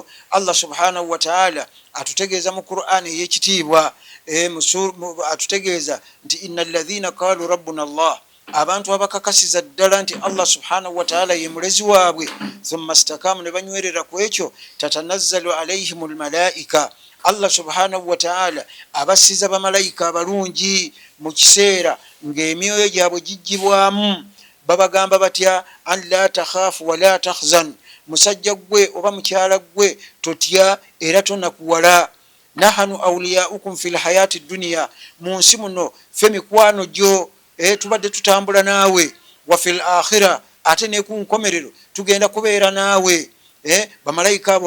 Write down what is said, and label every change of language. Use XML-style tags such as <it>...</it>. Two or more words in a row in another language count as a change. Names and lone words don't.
<ar>الله سبحانه وتعالى</ar> <lg>atutegeeza mu Qur'an ey'ekitiibwa, atutegeeza nti</lg> <ar>إن الذين قالوا ربنا الله,</ar> <lg>abantu abakakasiza ddala nti</lg> <ar>الله سبحانه وتعالى</ar> <lg>ye mulezi waabwe,</lg> <ar>ثم استقاموا,</ar> <lg>ne banywerera ku ekyo,</lg> <ar>تتنزل عليهم الملائكة, الله سبحانه وتعالى</ar> <lg>abasiza bamalayika abalungi, mu kiseera ng'emyoyo gyabwe gigibwamu babagamba batya an</lg> <ar>لا تخافوا ولا تحزنوا</ar> <lg>musajja gwe oba mukyala gwe totya era tonakuwala</lg> <ar>نحن أولياؤكم في الحياة الدنيا</ar> <lg>mu nsi muno fe mikwano gyo tubadde tutambula naawe</lg> <ar>وفي الآخرة</ar> <lg>ate ne ku nkomerero tugenda kubeera naawe bamalayika abo</lg>